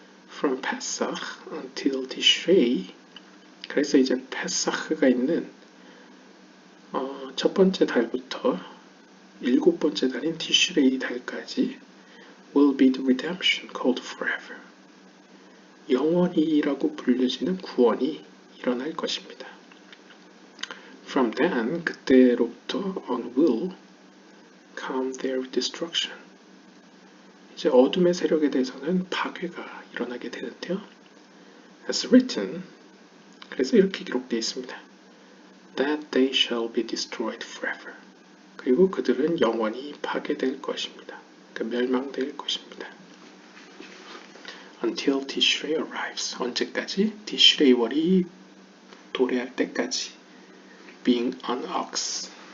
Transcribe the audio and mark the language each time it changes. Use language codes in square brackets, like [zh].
[en] From Pesach until Tishrei [ko] 그래서 이제 페사흐가 있는 첫 번째 달부터 일곱 번째 달인 티슈레이 달까지 [en] will be the redemption called forever. [ko] 영원히라고 불려지는 구원이 일어날 것입니다. [en] From then [ko] 그때로부터 [en] on will come their destruction. [ko] 이제 어둠의 세력에 대해서는 파괴가 일어나게 되는데요. [en] As written, [ko] 그래서 이렇게 기록되어 있습니다. [en] That they shall be destroyed forever. [ko] 그리고 그들은 영원히 파괴될 것입니다. 그러니까 멸망될 것입니다. [en] Until Tishrei arrives. [ko] 언제까지? 티슈레이월이 도래할 때까지. [en] Being an ox.